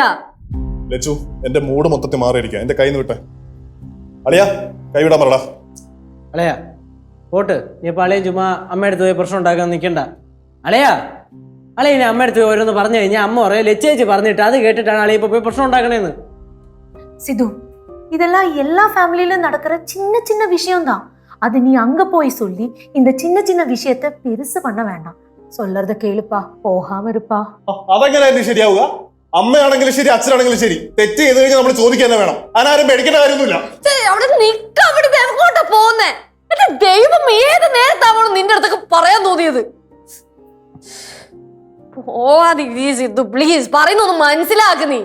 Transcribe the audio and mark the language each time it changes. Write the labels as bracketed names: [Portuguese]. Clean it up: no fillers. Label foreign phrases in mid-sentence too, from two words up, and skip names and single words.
[Malayalam] ലച്ചു, എന്റെ മൂഡ് മൊത്തത്തിൽ മാറിയിരിക്കുക. എന്റെ കൈന്ന് വിട്ടെ. അളിയാ, കൈവിടാൻ പറടാ. അളയാ പോട്ട്. നീ ഇപ്പൊ അളിയൻ ചുമ്മാ അമ്മയടുത്ത് പോയി പ്രശ്നം ഉണ്ടാക്കാൻ നിൽക്കണ്ട. അളയാ, അളിയനെ അമ്മയടുത്ത് പോയി ഓരോന്ന് പറഞ്ഞു കഴിഞ്ഞാൽ അമ്മ പറയാം ലച്ചേച്ചി പറഞ്ഞിട്ട് അത് കേട്ടിട്ടാണ് അളിയ ഇപ്പൊ പോയി പ്രശ്നം ഉണ്ടാക്കണേന്ന്. [Tamil] சிது, இதெல்லாம் எல்லா ஃபேமிலியிலும் நடக்கிற சின்ன சின்ன விஷயம்தான். அது நீ அங்க போய் சொல்லி இந்த சின்ன சின்ன விஷயத்த பெருசு பண்ண வேண்டாம். சொல்றத கேளுப்பா, போகாம இருப்பா. [Malayalam] അതെങ്ങനെയായിരുന്നു ശരിയാവുക? അമ്മയാണെങ്കിലും ശരി, അച്ഛനാണെങ്കിലും ശരി, തെറ്റ് ചെയ്ത് കഴിഞ്ഞാൽ നമ്മൾ ചോദിക്കാൻ തന്നെ വേണം. അതിനാരും പേടിക്കേണ്ട കാര്യമൊന്നുമില്ല. അവിടെ നിക്ക, അവിടെ എങ്ങോട്ടാ പോകുന്നേ? എന്റെ ദൈവം, ഏത് നേരത്താവണം നിന്റെ അടുത്തൊക്കെ പറയാൻ തോന്നിയത്? സിദ്ധു പ്ലീസ്, പറയുന്നൊന്ന് മനസ്സിലാക്ക് നീ.